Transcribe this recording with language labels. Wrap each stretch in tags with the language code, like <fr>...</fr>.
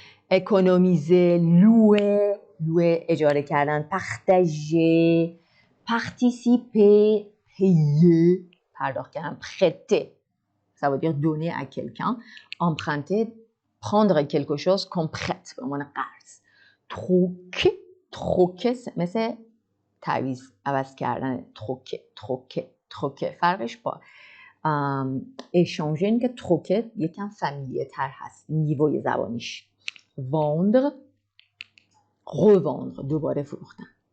<fr>Économiser, louer,</fr> <fa>اجاره کردن,</fa> <fr>partager, participer, payer,</fr> <fa>پرداخت کردن,</fa> <fr>prêter, ça veut dire donner à quelqu'un, emprunter, prendre quelque chose qu'on prête,</fr> <fa>به عنوان قرض. troquer مثل تعویض عوض کردن, troquer فرقش با échanger این که troquer یکم فامیلیه تر هست نیروی زبانیش.</fa> <fr>Vendre, revendre,</fr> <fa>دوباره فروختن.</fa>